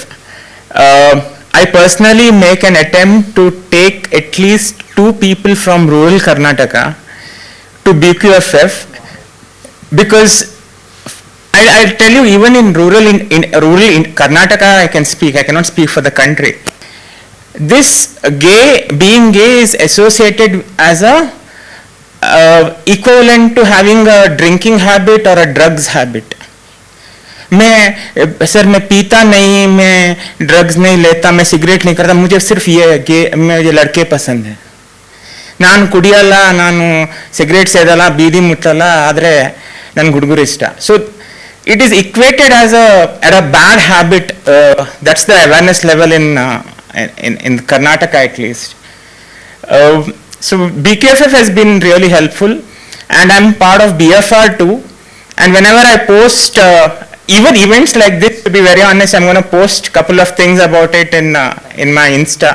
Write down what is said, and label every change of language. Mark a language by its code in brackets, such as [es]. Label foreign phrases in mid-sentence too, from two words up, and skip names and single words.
[en] I personally make an attempt to take at least 2 people from rural Karnataka to BQFF, because I'll tell you, even in rural Karnataka, I cannot speak for the country. This being gay is associated as a equivalent to having a drinking habit or a drugs habit. [hi] मैं पीता नहीं, मैं ड्रग्स नहीं लेता, मैं सिगरेट नहीं करता, मुझे सिर्फ मुझे लड़के पसंद हैं. [kn] ನಾನು ಕುಡಿಯಲ್ಲ, ನಾನು ಸಿಗರೇಟ್ ಸೇದಲ್ಲ, ಬೀದಿ ಮುಟ್ಟಲ್ಲ, ಆದರೆ ನನಗೆ ಹುಡುಗರು ಇಷ್ಟ. [en] ಸೊ it is equated as a bad habit. That's the awareness level in Karnataka at least. So BKFF has been really helpful, and I'm part of BFR too. And whenever I post even events like this, to be very honest, I'm going to post a couple of things about it in my Insta.